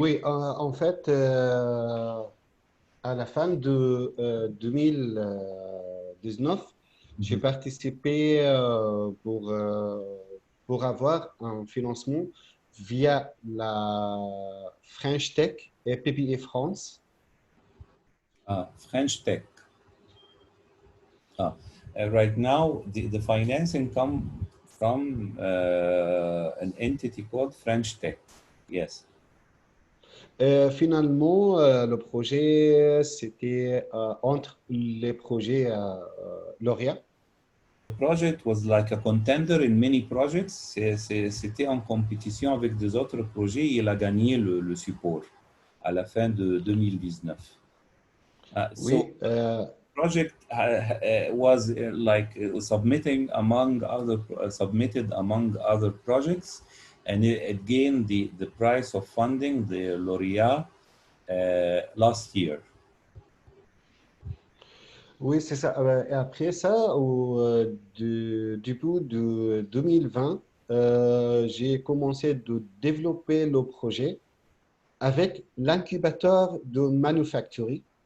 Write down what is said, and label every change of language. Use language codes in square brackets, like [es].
[fr] Oui, en fait, à la fin de 2019, j'ai Mhm. participé pour avoir un financement via la French Tech et PPE France. Ah, French Tech. [en] Ah, right now, the financing come from an entity called French Tech. Yes. [fr] Finalement, le projet, c'était entre les projets lauréats. [en] The project was like a contender in many projects. [fr] C'était en compétition avec des autres projets et il a gagné le support à la fin de 2019. [en] So [fr] Oui, [en] project was submitting among other submitted among other projects, and it gained the prize of funding, the laureate, last year. [fr] oui, c'est ça. Et après ça, du bout de 2020, j'ai commencé de développer le projet avec l'incubateur de manufacturing.